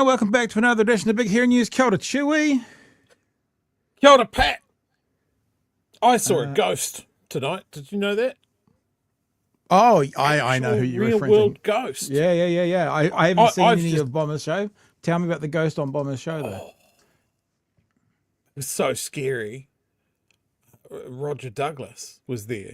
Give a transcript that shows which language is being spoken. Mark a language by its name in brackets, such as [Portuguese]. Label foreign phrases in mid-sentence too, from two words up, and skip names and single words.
[English] Welcome back to another edition of Big Hair News. [Māori] Kia ora Chewy. Kia ora, [English] Pat. I saw a ghost tonight. Did you know that? Oh, I know who you're real referencing. world ghost. Yeah. I haven't seen I've any just- of Bomber's show. Tell me about the ghost on Bomber's show, though. It was so scary. Roger Douglas was there.